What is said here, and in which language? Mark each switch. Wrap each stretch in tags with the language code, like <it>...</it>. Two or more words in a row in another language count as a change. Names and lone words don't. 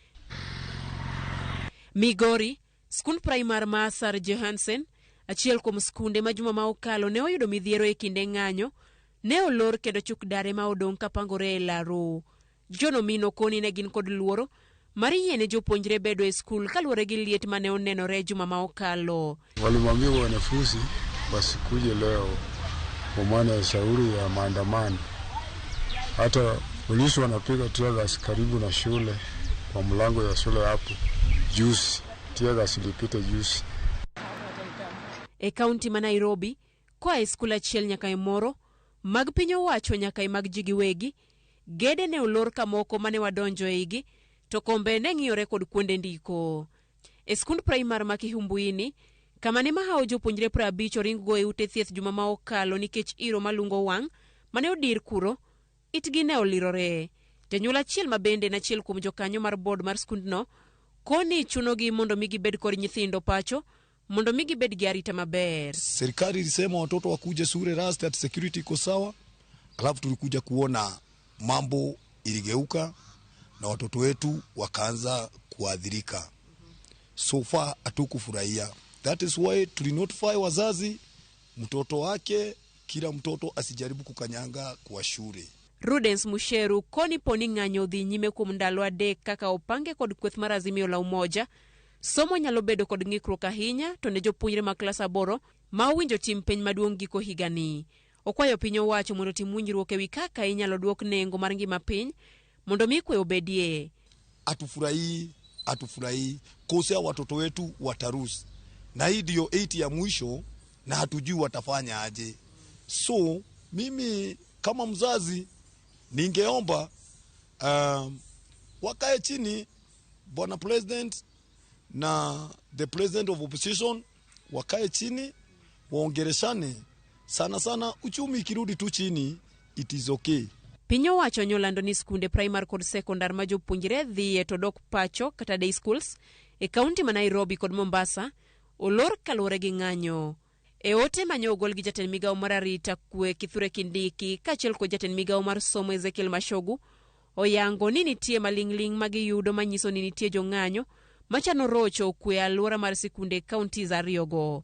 <luo>Migori, skund primar ma Sir Johansen, achiel kuom skunde ma juma ma okalo ne oyudo midhiero e kinde ng'anyo, ne olor kendo chuk dare ma odong' ka pangore e laro. Jono mino koni ne gin kod luoro mar yiene jopuonjre bedo e skul kaluwore gi liet mane onenore juma ma okalo.</luo> <sw>Walimwambia wanafunzi wasikuje leo kwa maana ya shauri ya maandamano. Hata Polisi wanapiga</sw> <en>tear gas</en> <sw>karibu na shule, kwa mlango ya shule hapo. Juice,</sw> <en>tear gas</en> <sw>ilipita juice.</sw> <luo>E kaunti ma Nairobi, koa e skul achiel nyaka e moro, mag piny owacho nyaka e mag ji giwegi, gede ne olor kamoko mane wadonjo e igi, to kombe ne ng'iyore kod kuonde ndiko. E skund primar ma Kihumbuini, kama ne mahao jopuonjre 50 oringgo e ute thieth juma ma okalo nikech iro malungo wang' mane odir kuro, itgi ne olirore. Janyuol achiel ma bende na achiel kuom jokanyo mar board mar skundno, koni chunogi mondo mi gibed kod nyithindo pacho, mondo mi gibed gi arita maber.</luo> <sw>Serikali ilisema watoto wakuje shule rasta</sw> <en>at security</en> <sw>iko sawa, alafu tulikuja kuona mambo iligeuka na watoto wetu wakaanza kuadhirika.</sw> <en>So far</en> <sw>hatukufurahia.</sw> <en>That is why</en> <sw>tulinotify wazazi, mtoto wake, kila mtoto asijaribu kukanyanga kwa shule.</sw> <luo>Rudens Musheru koni poni ng'anyo dhi nyime kuom ndalo adek kaka opange kod kweth mar Azimio la Umoja. Somo nyalo bedo kod ng'ikruok ahinya to ne jopuonjre ma klas 8 ma owinjo tim penj maduong' giko higani. Okwayo piny owacho mondo tim winjruok ewi kaka inyalo duok nengo mar ngima piny mondo mi kwe obedie.</luo> <sw>Hatufurahi kosea watoto wetu watarusi. Na hii ndio 8 ya mwisho na hatujui watafanya aje. So mimi kama mzazi ningeomba wakae chini bwana president na</sw> <en>the president of opposition,</en> <sw>wakae chini waongeleshane. Sana uchumi ikirudi tu chini,</sw> <en>it is okay.</en> <luo>Piny owacho nyolando ni skunde primar kod sekondar ma jopuonjre dhiye to dok pacho kata</luo> <en>day schools</en> <luo>e kaunti ma Nairobi kod Mombasa olor kaluwore gi ng'anyo. E ote manyo ogol gi jatend migawo mar arita kwe Kithure Kindiki kaachiel kod jatend migawo mar somo Ezekiel Mashogu, oyango ni nitie maling'ling' ma giyudo manyiso ni nitie jong'anyo machano rocho kwe alwora mar sikunde kaunti za ariyogo.</luo>